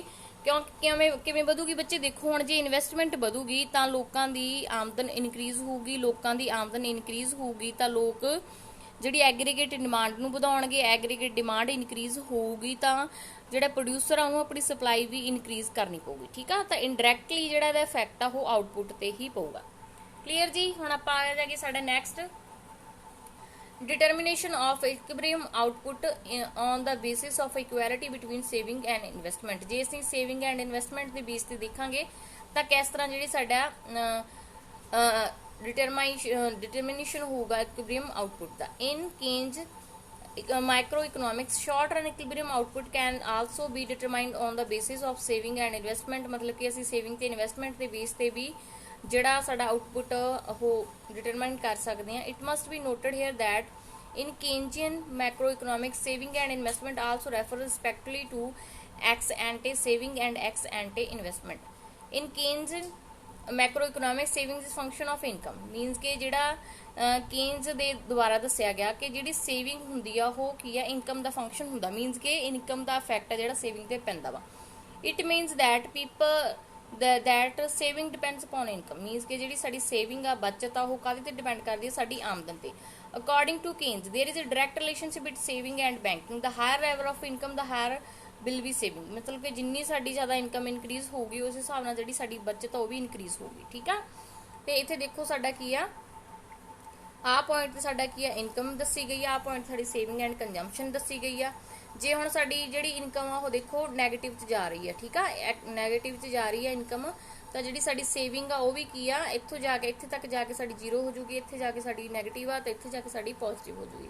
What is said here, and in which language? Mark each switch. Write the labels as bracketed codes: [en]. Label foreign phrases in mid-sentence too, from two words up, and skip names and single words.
[pa] ਕਿਵੇਂ ਵਧੂਗੀ ਬੱਚੇ, ਦੇਖੋ ਹੁਣ ਜੇ ਇਨਵੈਸਟਮੈਂਟ ਵਧੂਗੀ ਤਾਂ ਲੋਕਾਂ ਦੀ ਆਮਦਨ ਇਨਕਰੀਜ਼ ਹੋਊਗੀ, ਲੋਕਾਂ ਦੀ ਆਮਦਨ ਇਨਕਰੀਜ਼ ਹੋਊਗੀ ਤਾਂ ਲੋਕ ਜਿਹੜੀ [en] aggregate demand [pa] ਨੂੰ ਵਧਾਉਣਗੇ, [en] aggregate demand increase [pa] ਹੋਊਗੀ ਤਾਂ ਜਿਹੜਾ ਪ੍ਰੋਡਿਊਸਰ ਆ ਉਹਨੂੰ ਆਪਣੀ ਸਪਲਾਈ ਵੀ ਇਨਕਰੀਜ਼ ਕਰਨੀ ਪਊਗੀ। ਠੀਕ ਆ, ਤਾਂ ਇਨਡਾਇਰੈਕਟਲੀ ਜਿਹੜਾ ਇਹਦਾ ਇਫੈਕਟ ਆ ਉਹ ਆਊਟਪੁੱਟ ਤੇ ਹੀ ਪਊਗਾ। ਕਲੀਅਰ ਜੀ। ਹੁਣ ਆਪਾਂ ਆ ਜਾਗੇ ਸਾਡਾ ਨੈਕਸਟ, [en] determination of equilibrium output on the basis of equality between saving and investment। [pa] ਜੇ ਅਸੀਂ [en] saving and investment [pa] ਦੇ ਬੇਸ ਤੇ ਦੇਖਾਂਗੇ ਤਾਂ ਕਿਸ ਤਰ੍ਹਾਂ ਜਿਹੜੀ ਸਾਡਾ determination ਹੋਊਗਾ equilibrium output ਦਾ। [en] in Keynes microeconomics, short run equilibrium output can also be determined on the basis of saving and investment। [pa] ਮਤਲਬ ਕਿ ਅਸੀਂ saving ਤੇ investment ਦੇ ਬੇਸ ਤੇ ਵੀ ਜਿਹੜਾ ਸਾਡਾ ਆਊਟਪੁੱਟ ਉਹ ਡਿਟਰਮਾਈਨ ਕਰ ਸਕਦੇ ਹਾਂ। [en] It must be noted here that in Keynesian macroeconomics, saving and investment also refer respectively to ex ante saving and ex ante investment। in Keynesian macroeconomics, savings is function of income, means [pa] ਕਿ ਜਿਹੜਾ Keynes ਦੇ ਦੁਆਰਾ ਦੱਸਿਆ ਗਿਆ ਕਿ ਜਿਹੜੀ ਸੇਵਿੰਗ ਹੁੰਦੀ ਆ ਉਹ ਕੀ ਆ, ਇਨਕਮ ਦਾ ਫੰਕਸ਼ਨ ਹੁੰਦਾ। ਮੀਨਸ ਕਿ ਇਨਕਮ ਦਾ ਇਫੈਕਟ ਆ ਜਿਹੜਾ ਸੇਵਿੰਗ ਤੇ ਪੈਂਦਾ ਵਾ। [en] It means that that saving depends upon income, means [pa] ਕਿ ਜਿਹੜੀ ਸਾਡੀ ਸੇਵਿੰਗ ਆ, ਬਚਤ ਆ, ਉਹ ਕਾਹਦੇ ਤੇ ਡਿਪੈਂਡ ਕਰਦੀ ਹੈ, ਸਾਡੀ ਆਮਦਨ ਤੇ। [en] according to Keynes there is a direct relationship between saving and banking, the higher level of income the higher will be saving। [pa] ਮਤਲਬ ਕਿ ਜਿੰਨੀ ਸਾਡੀ ਜ਼ਿਆਦਾ [en] income increase [pa] ਹੋਊਗੀ ਉਸ ਹਿਸਾਬ ਨਾਲ ਜਿਹੜੀ ਸਾਡੀ ਬਚਤ ਆ ਉਹ ਵੀ ਇਨਕਰੀਜ਼ ਹੋਊਗੀ। ਠੀਕ ਆ, ਤੇ ਇੱਥੇ ਦੇਖੋ ਸਾਡਾ ਕੀ ਆ, ਆਹ ਪੁਆਇੰਟ ਤੇ ਸਾਡਾ ਕੀ ਆ, ਇਨਕਮ ਦੱਸੀ ਗਈ ਆ, ਆਹ ਪੁਆਇੰਟ ਸਾਡੀ [en] saving and consumption [pa] ਦੱਸੀ ਗਈ ਆ। ਜੇ ਹੁਣ ਸਾਡੀ ਜਿਹੜੀ ਇਨਕਮ ਆ ਉਹ ਦੇਖੋ ਨੈਗੇਟਿਵ 'ਚ ਜਾ ਰਹੀ ਆ, ਠੀਕ ਆ, ਨੈਗੇਟਿਵ 'ਚ ਜਾ ਰਹੀ ਆ ਇਨਕਮ, ਤਾਂ ਜਿਹੜੀ ਸਾਡੀ ਸੇਵਿੰਗ ਆ ਉਹ ਵੀ ਕੀ ਆ, ਇੱਥੋਂ ਜਾ ਕੇ ਇੱਥੇ ਤੱਕ ਜਾ ਕੇ ਸਾਡੀ ਜ਼ੀਰੋ ਹੋ ਜੂਗੀ, ਇੱਥੇ ਜਾ ਕੇ ਸਾਡੀ ਨੈਗੇਟਿਵ ਆ ਤੇ ਇੱਥੇ ਜਾ ਕੇ ਸਾਡੀ ਪੋਜ਼ਿਟਿਵ ਹੋ ਜੂਗੀ।